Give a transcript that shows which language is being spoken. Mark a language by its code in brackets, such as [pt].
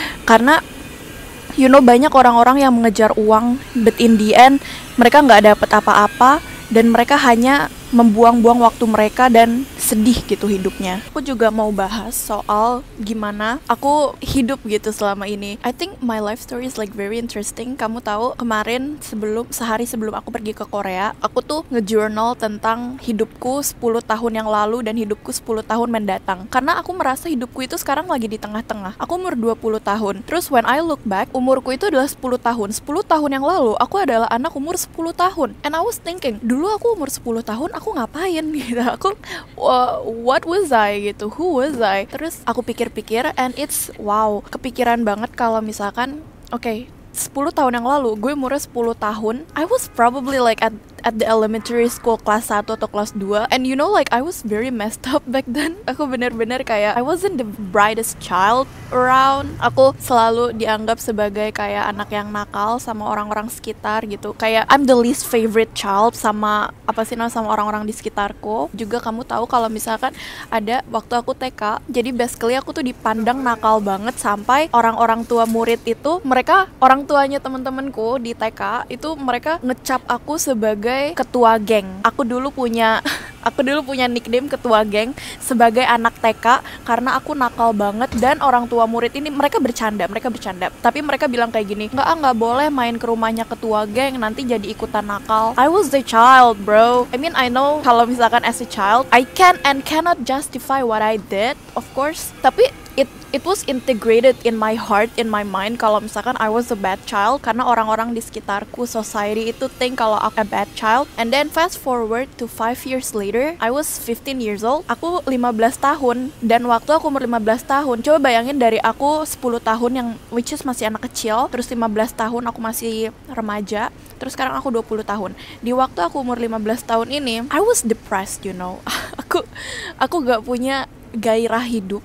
[id] Karena [en] you know [id] banyak orang-orang yang mengejar uang [en] but in the end [id] mereka nggak dapet apa-apa dan mereka hanya membuang-buang waktu mereka dan sedih gitu hidupnya. Aku juga mau bahas soal gimana aku hidup gitu selama ini. [en] I think my life story is like very interesting. [id] Kamu tahu kemarin sehari sebelum aku pergi ke Korea, aku tuh nge-journal tentang hidupku 10 tahun yang lalu dan hidupku 10 tahun mendatang. Karena aku merasa hidupku itu sekarang lagi di tengah-tengah. Aku umur 20 tahun. Terus [en] when I look back, [id] umurku itu adalah 10 tahun. 10 tahun yang lalu aku adalah anak umur 10 tahun. [en] And I was thinking, [id] dulu aku umur 10 tahun aku ngapain gitu, [en] what was I gitu, who was I. [id] Terus aku pikir-pikir [en] and it's wow, [id] kepikiran banget kalau misalkan okay, 10 tahun yang lalu gue umurnya 10 tahun, [en] I was probably like at the elementary school [id] kelas 1 atau kelas 2. [en] And you know like I was very messed up back then. [id] Aku bener-bener kayak [en] I wasn't the brightest child around. [id] Aku selalu dianggap sebagai kayak anak yang nakal sama orang-orang sekitar gitu. Kayak [en] I'm the least favorite child [id] sama sama orang-orang di sekitarku. Juga kamu tahu kalau misalkan ada waktu aku TK, jadi basically aku tuh dipandang nakal banget sampai orang-orang tua murid itu, mereka orang tuanya teman-temanku di TK itu mereka ngecap aku sebagai ketua geng. Aku dulu punya nickname ketua geng sebagai anak TK karena aku nakal banget dan orang tua murid ini mereka bercanda. Tapi mereka bilang kayak gini, nggak boleh main ke rumahnya ketua geng, nanti jadi ikutan nakal. [en] I was the child, bro. I mean I know [id] kalau misalkan [en] as a child I can and cannot justify what I did, of course. Tapi it was integrated in my heart, in my mind [id] kalau misalkan [en] I was a bad child [id] karena orang-orang di sekitarku, [en] society itu think [id] kalau aku [en] a bad child. And then fast forward to 5 years later, I was 15 years old. [id] Aku 15 tahun dan waktu aku umur 15 tahun, coba bayangin dari aku 10 tahun yang which is masih anak kecil, terus 15 tahun aku masih remaja, terus sekarang aku 20 tahun. Di waktu aku umur 15 tahun ini, [en] I was depressed, you know. [id] aku gak punya gairah hidup.